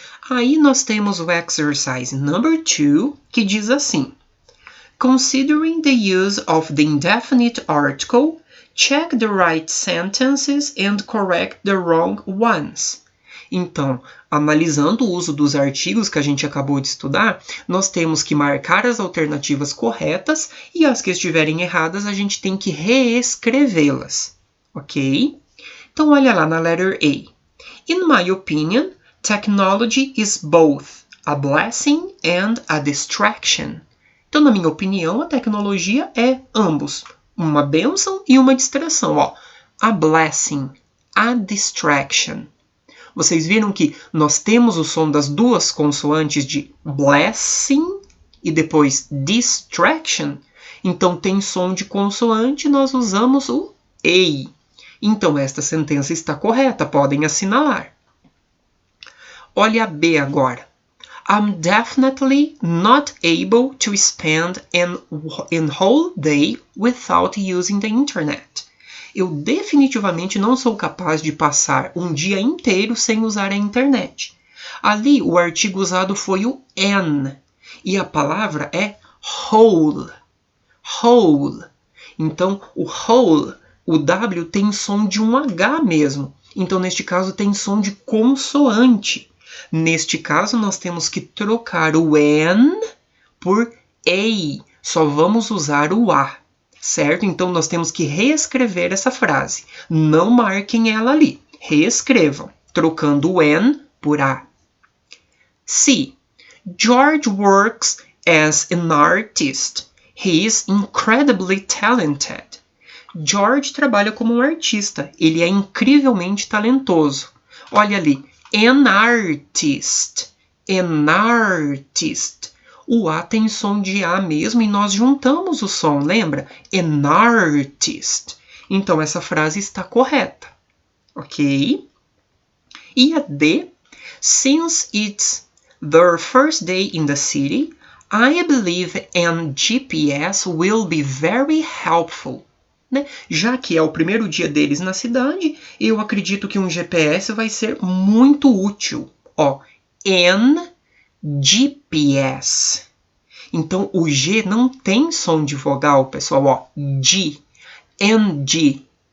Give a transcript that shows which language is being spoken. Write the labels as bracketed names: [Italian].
[Portuguese] Aí nós temos o [English] exercise number 2, [Portuguese] que diz assim: [English] Considering the use of the indefinite article, check the right sentences and correct the wrong ones. [Portuguese] Então, analisando o uso dos artigos que a gente acabou de estudar, nós temos que marcar as alternativas corretas e as que estiverem erradas a gente tem que reescrevê-las, ok? Então, olha lá na [English] letter A. In my opinion, technology is both a blessing and a distraction. [Portuguese] Então, na minha opinião, a tecnologia é ambos, uma bênção e uma distração. Ó, [English] a blessing, a distraction. [Portuguese] Vocês viram que nós temos o som das duas consoantes de blessing e depois distraction? Então, tem som de consoante, nós usamos o A. Então, esta sentença está correta, podem assinalar. Olha a B agora. [English] I'm definitely not able to spend an whole day without using the internet. [Portuguese] Eu definitivamente não sou capaz de passar um dia inteiro sem usar a internet. Ali, o artigo usado foi o an, e a palavra é whole. Whole. Então, o whole, o W tem som de um H mesmo. Então, neste caso, tem som de consoante. Neste caso, nós temos que trocar o an por a. Só vamos usar o A, certo? Então, nós temos que reescrever essa frase. Não marquem ela ali. Reescrevam, trocando o an por A. C. [English] George works as an artist. He is incredibly talented. [Portuguese] George trabalha como um artista. Ele é incrivelmente talentoso. Olha ali. [English] An artist. An artist. [Portuguese] O A tem som de A mesmo e nós juntamos o som, lembra? [English] An artist. [Portuguese] Então, essa frase está correta. Ok? E a D. [English] Since it's their first day in the city, I believe an GPS will be very helpful. [Portuguese] Né? Já que é o primeiro dia deles na cidade, eu acredito que um GPS vai ser muito útil. [English] Ó, an GPS. [Portuguese] Então, o G não tem som de vogal, pessoal. Ó, G. And G.